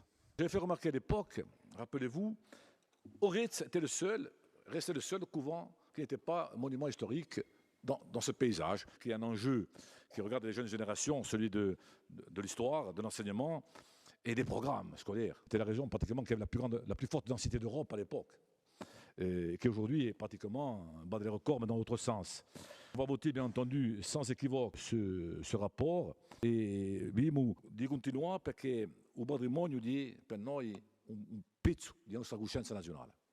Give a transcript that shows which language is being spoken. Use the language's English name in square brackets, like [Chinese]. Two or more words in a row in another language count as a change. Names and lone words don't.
[French] J'avais fait remarquer à l'époque, rappelez-vous, Auritz restait le seul couvent qui n'était pas un monument historique dans ce paysage, qui est un enjeu qui regarde les jeunes générations, celui de l'histoire, de l'enseignement et des programmes scolaires. C'était la région pratiquement qui avait la plus forte densité d'Europe à l'époque, et qui aujourd'hui est pratiquement bat des records, mais dans l'autre sens. On va voter bien entendu sans équivoque ce rapport [Italian] e abbiamo di continuare perché il patrimonio per noi un pezzo della nostra coscienza nazionale.